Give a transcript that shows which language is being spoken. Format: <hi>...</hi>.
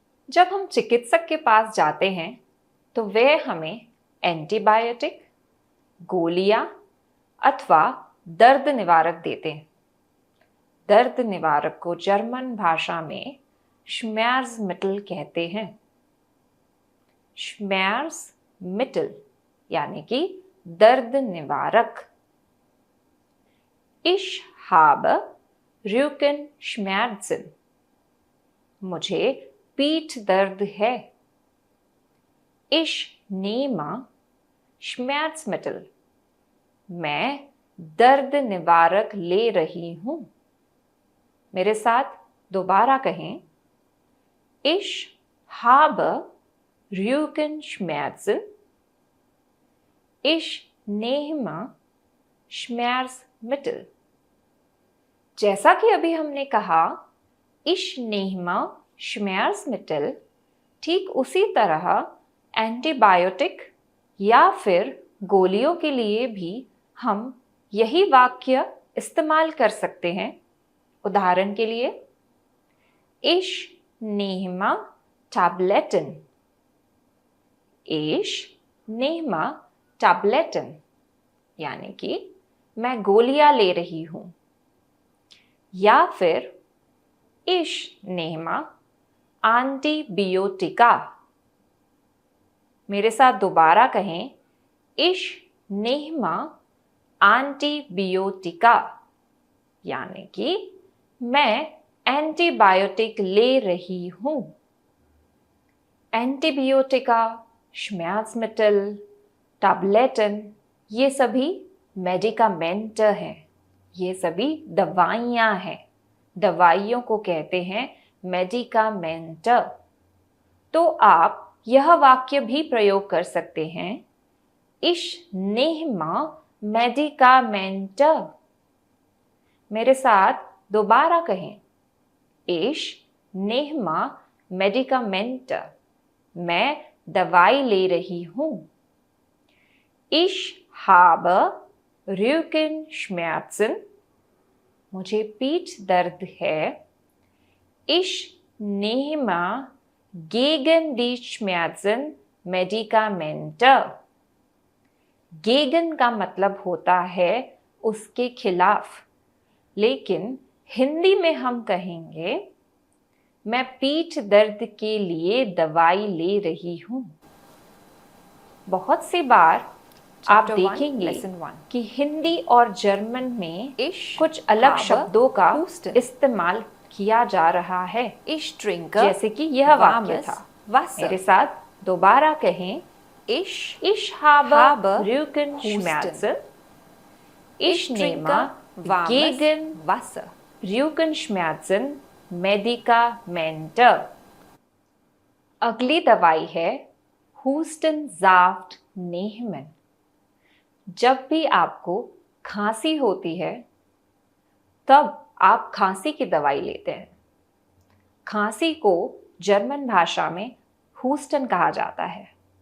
<hi>जब हम चिकित्सक के पास जाते हैं तो वे हमें एंटीबायोटिक, गोलियां अथवा दर्द निवारक देते हैं। दर्द निवारक को जर्मन भाषा में Schmerzmittel कहते हैं। Schmerzmittel यानी कि दर्द निवारक।</hi> <de>Ich habe Rückenschmerzen।</de> <hi>मुझे पीठ दर्द है।</hi> <de>Ich nehme Schmerzmittel।</de> <hi>मैं दर्द निवारक ले रही हूँ। मेरे साथ दोबारा कहें,</hi> <de>Ich habe Rückenschmerzen। Ich nehme Schmerzmittel।</de> <hi>जैसा कि अभी हमने कहा,</hi> <de>Ich nehme Schmerzmittel,</de> <hi>ठीक उसी तरह एंटीबायोटिक या फिर गोलियों के लिए भी हम यही वाक्य इस्तेमाल कर सकते हैं। उदाहरण के लिए,</hi> <de>Ich nehme Tabletten। Ich nehme Tabletten</de> <hi>यानी कि मैं गोलियां ले रही हूं। या फिर</hi> <de>Ich nehme Antibiotika।</de> <hi>मेरे साथ दोबारा कहें,</hi> <de>Ich nehme Antibiotika</de> <hi>यानी कि मैं एंटीबायोटिक ले रही हूं। एंटीबायोटिका, Schmerzmittel, Tabletten ये सभी मेडिकामेंट हैं। ये सभी दवाइयां हैं। दवाइयों को कहते हैं मेडिकामेंट। तो आप यह वाक्य भी प्रयोग कर सकते हैं,</hi> <de>Ich nehme Medikamente।</de> <hi>मेरे साथ दोबारा कहें,</hi> <de>Ich nehme Medikamente।</de> <hi>मैं दवाई ले रही हूं।</hi> <de>Ich habe Rückenschmerzen।</de> <hi>मुझे पीठ दर्द है।</hi> <de>Ich nehme gegen die Schmerzen Medikamente।</de> <hi>गेगन का मतलब होता है उसके खिलाफ, लेकिन हिंदी में हम कहेंगे मैं पीठ दर्द के लिए दवाई ले रही हूं। बहुत सी बार आप देखेंगे कि हिंदी और जर्मन में कुछ अलग शब्दों का इस्तेमाल किया जा रहा है। जैसे कि यह वाक्य था। मेरे साथ दोबारा कहें,</hi> <de>Ich habe Rückenschmerzen। Ich nehme gegen Rückenschmerzen Medikamente।</de> <hi>अगली दवाई है</hi> <de>Hustensaft nehmen।</de> <hi>जब भी आपको खांसी होती है, तब आप खांसी की दवाई लेते हैं। खांसी को जर्मन भाषा में हुस्टन कहा जाता है।</hi>